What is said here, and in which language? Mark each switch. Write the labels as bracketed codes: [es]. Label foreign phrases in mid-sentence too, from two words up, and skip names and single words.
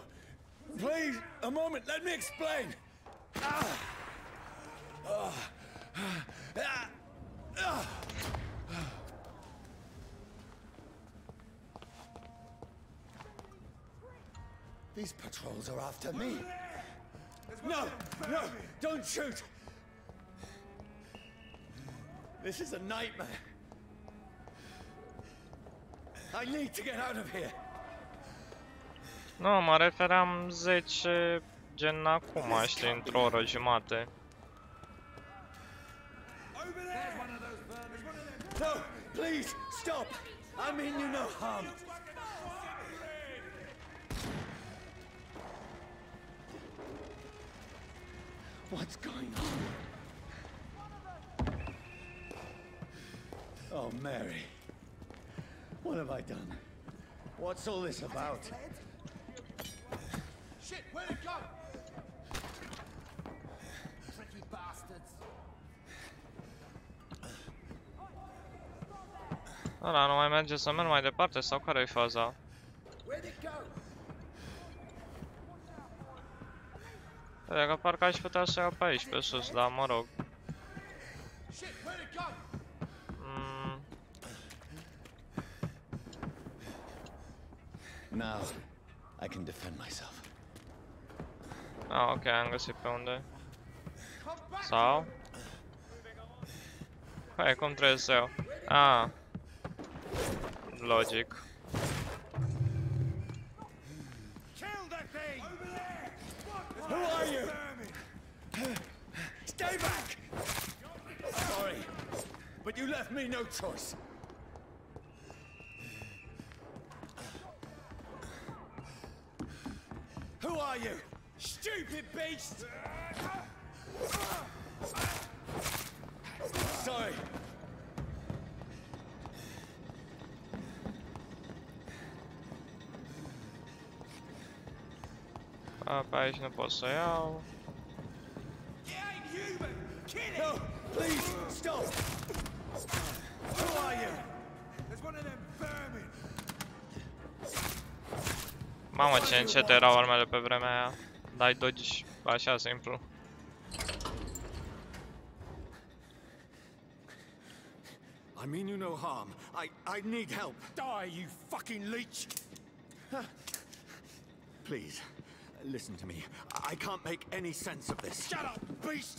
[en] Please, a moment, let me explain! These patrols are after me. No! No! Don't shoot! This is a nightmare. I need to get out of here. [ro] Nu, mă refeream 10 gen acum, știi, într-o oră jumate. [en] No, please, stop! I mean you no harm. What's going on? Oh, Mary. What have I done? What's all this about? Shit, where'd it go? Tricky bastards. [ro] Ăla nu mai merge să merg mai departe sau care-i faza? [en] Where'd it go? [ro] Cred că parcă aș putea să iau pe aici, pe sus, dar mă rog. [en] Shit, where'd it go? Now, I can defend myself. [ro] Ah, ok, am găsit pe unde. [en] Come back! [ro] Sau? Hai, cum trebuie să iau? Ah. Logic. [en] Kill that thing! Over there! Who are you? Stay back! Sorry, but you left me no choice. Who are you? Stupid beast! Sorry. [ro] Pe aici nu pot să iau. [en] It ain't human! Kill it! No, please, stop! Who are you? There's one of them vermin! [ro] Mamă, ce încet erau armele pe vremea aia. Dai dodge așa simplu. [en] I mean you no harm. I need help. Die, you fucking leech! Please, listen to me. I can't make any sense of this. Shut up, beast!